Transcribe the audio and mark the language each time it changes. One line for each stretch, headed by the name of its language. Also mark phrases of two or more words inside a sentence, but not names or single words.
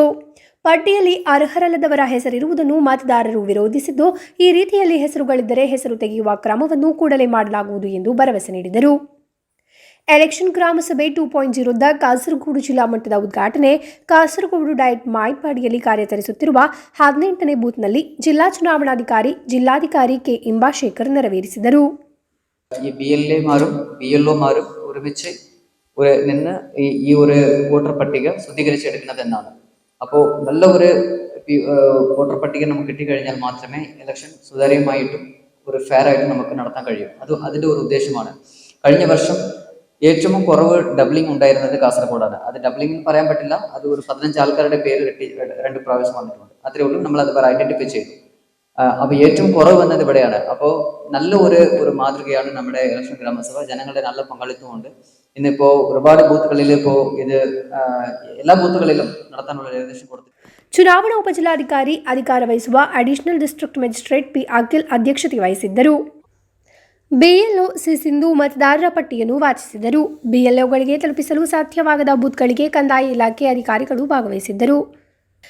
Kannada: ಪಟ್ಟಿಯಲ್ಲಿ ಅರ್ಹರಲ್ಲದವರ ಹೆಸರಿರುವುದನ್ನು ಮತದಾರರು ವಿರೋಧಿಸಿದ್ದು, ಈ ರೀತಿಯಲ್ಲಿ ಹೆಸರುಗಳಿದ್ದರೆ ಹೆಸರು ತೆಗೆಯುವ ಕ್ರಮವನ್ನು ಕೂಡಲೇ ಮಾಡಲಾಗುವುದು ಎಂದು ಭರವಸೆ ನೀಡಿದರು. ಎಲೆಕ್ಷನ್ ಗ್ರಾಮಸಭೆ 2.0ದ ಕಾಸರಗೋಡು ಜಿಲ್ಲಾ ಮಟ್ಟದ ಉದ್ಘಾಟನೆ ಕಾಸರಗೋಡು ಡಯಟ್ ಮಾಯಪಾಡಿಯಲ್ಲಿ ಕಾರ್ಯಾಚರಿಸುತ್ತಿರುವ 18ನೇ ಬೂತ್ನಲ್ಲಿ ಜಿಲ್ಲಾ ಚುನಾವಣಾಧಿಕಾರಿ ಜಿಲ್ಲಾಧಿಕಾರಿ ಕೆ ಇಂಬಾಶೇಖರ್ ನೆರವೇರಿಸಿದರು.
Malayalam: ഈ BLA-മാരും BLO-മാരും ഒരുമിച്ച് നിന്ന് ഈ ഒരു വോട്ടർ പട്ടിക ശുദ്ധീകരിച്ചെടുക്കുന്നതെന്നാണ്. അപ്പോൾ നല്ല ഒരു വോട്ടർ പട്ടിക നമുക്ക് കിട്ടിക്കഴിഞ്ഞാൽ മാത്രമേ ഇലക്ഷൻ സുതാര്യമായിട്ടും ഒരു ഫെയർ ആയിട്ടും നമുക്ക് നടത്താൻ കഴിയും. അതിൻ്റെ ഒരു ഉദ്ദേശമാണ്. കഴിഞ്ഞ വർഷം ഏറ്റവും കുറവ് ഡബ്ലിംഗ് ഉണ്ടായിരുന്നത് കാസർഗോഡാണ്. അത് ഡബ്ലിംഗ് പറയാൻ പറ്റില്ല, അത് ഒരു 15 ആൾക്കാരുടെ പേര് കിട്ടി 2 പ്രാവശ്യം വന്നിട്ടുണ്ട്. അത്രേ ഉള്ളൂ, നമ്മളത് ഐഡന്റിഫൈ ചെയ്തു. അപ്പോൾ ഏറ്റവും കുറവ് വന്നത് ഇവിടെയാണ്. അപ്പോൾ നല്ല ഒരു മാതൃകയാണ് നമ്മുടെ ഇലക്ഷൻ ഗ്രാമസഭ. ജനങ്ങളുടെ നല്ല പങ്കാളിത്തമുണ്ട്. ഇന്നിപ്പോൾ ഒരുപാട് ബൂത്തുകളിൽ ഇപ്പോൾ ഇത് എല്ലാ ബൂത്തുകളിലും നടത്താനുള്ള നിർദ്ദേശം കൊടുത്തു.
Kannada: ಚುನಾವಣಾ ಉಪಜಿಲ್ಲಾಧಿಕಾರಿ ಅಧಿಕಾರ ವಹಿಸುವ
English: Additional District Magistrate
Kannada: ಪಿ ಅಖಿಲ್ ಅಧ್ಯಕ್ಷತೆ ವಹಿಸಿದ್ದರು. ಬಿಎಲ್ಒ ಸಿ ಸಿಂಧು ಮತದಾರರ ಪಟ್ಟಿಯನ್ನು ವಾಚಿಸಿದರು. ಬಿಎಲ್ಒಗಳಿಗೆ ತಲುಪಿಸಲು ಸಾಧ್ಯವಾಗದ ಬೂತ್ಗಳಿಗೆ ಕಂದಾಯ ಇಲಾಖೆ ಅಧಿಕಾರಿಗಳು ಭಾಗವಹಿಸಿದ್ದರು.